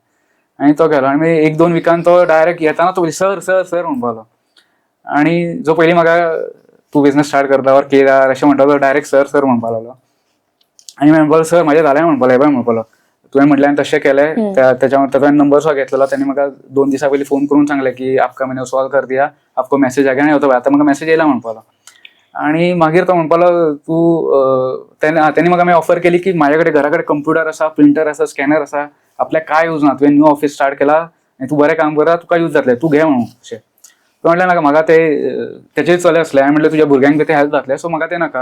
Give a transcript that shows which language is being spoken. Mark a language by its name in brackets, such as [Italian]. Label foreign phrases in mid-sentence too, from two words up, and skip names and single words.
[Konkani] आणि तो गेलो आणि मागीर 1-2 विकान तो डायरेक्ट येताना तो सर सर सर म्हणपालो. आणि जो पयलीं म्हाका तू [English] business start [Konkani] करता वर केदार अशें म्हणटा तो डायरेक्ट सर सर म्हणपाक लागलो. आनी म्हणपालो सर म्हाजें जालें म्हणपालो, हे पळय म्हणपालो तुवें म्हटलें हांवें तशें केलें, त्याचा नंबर सुद्दां घेतलेलो. त्यांनी म्हाका 2 दिसां पयलीं फोन करून सांगलें की [Hindi] आपका मैंने सॉल्व कर दिया, आपको मेसेज आ गया. [Konkani] आणि आतां म्हाका मेसेज येयला म्हणपालो. आणि मागीर तो म्हणपालो तूं त्यांनी म्हाका मागीर ऑफर केली की म्हाजे कडेन घरा कडेन कंप्युटर आसा, प्रिंटर आसा, स्कॅनर आसा, आपल्याक काय यूज ना, तुवें [English] new office start [Konkani] केला आनी तूं बरें काम करता, तुका यूज जातलें, तूं घे म्हणून अशें. तो म्हटलें नाका म्हाका तेचे चले आसले. हांवें म्हटलें तुज्या भुरग्यांक ते हेल्प जातलें, सो म्हाका ते नाका.